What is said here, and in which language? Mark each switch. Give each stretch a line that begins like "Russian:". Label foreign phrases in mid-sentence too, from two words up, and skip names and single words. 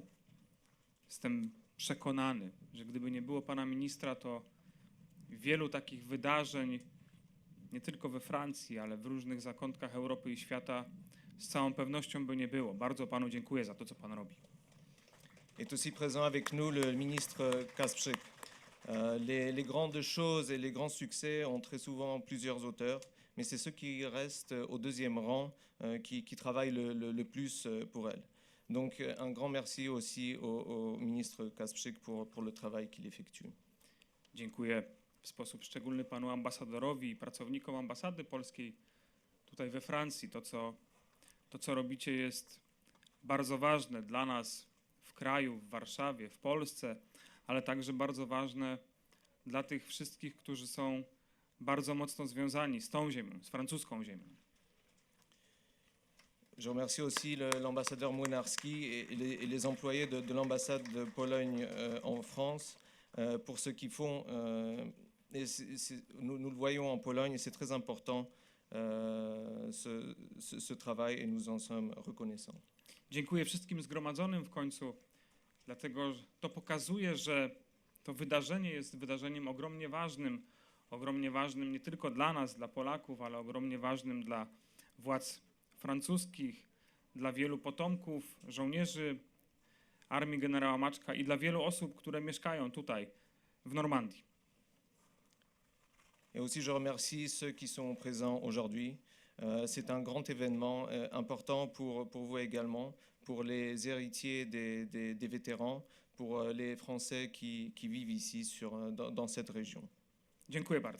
Polish: Jestem przekonany, że gdyby nie było pana ministra, to wielu takich wydarzeń, nie tylko we Francji, ale w różnych zakątkach Europy i świata, z całą pewnością by nie było. Bardzo panu dziękuję za to, co pan robi.
French: Est aussi présent avec nous le ministre Kasprzyk. Les grandes choses et les grands succès ont très souvent plusieurs auteurs, mais c'est ceux qui restent au deuxième rang qui travaillent le plus pour elles. Donc un grand merci aussi au ministre Kasprzyk pour le travail qu'il effectue.
Polish: Dziękuję w sposób szczególny panu ambasadorowi i pracownikom ambasady polskiej tutaj we Francji. To, co robicie, jest bardzo ważne dla nas w kraju, w Warszawie, w Polsce, ale także bardzo ważne dla tych wszystkich, którzy są bardzo mocno związani z tą ziemią, z francuską ziemią.
French: Je remercie aussi l'ambassadeur Młynarski et les employés de l'ambassade de Pologne en France pour ce qu'ils font. Nous le voyons en Pologne et c'est très important ce travail et nous en sommes reconnaissants.
Polish: Dziękuję wszystkim zgromadzonym w końcu, dlatego że to pokazuje, że to wydarzenie jest wydarzeniem ogromnie ważnym nie tylko dla nas, dla Polaków, ale ogromnie ważnym dla władz francuskich, dla wielu potomków, żołnierzy armii generała Maczka i dla wielu osób, które mieszkają tutaj w Normandii.
French: Et aussi je remercie ceux qui sont présents aujourd'hui. C'est un grand événement important pour vous également, pour les héritiers des vétérans, pour les Français qui vivent ici dans cette région.
Polish: Dziękuję bardzo.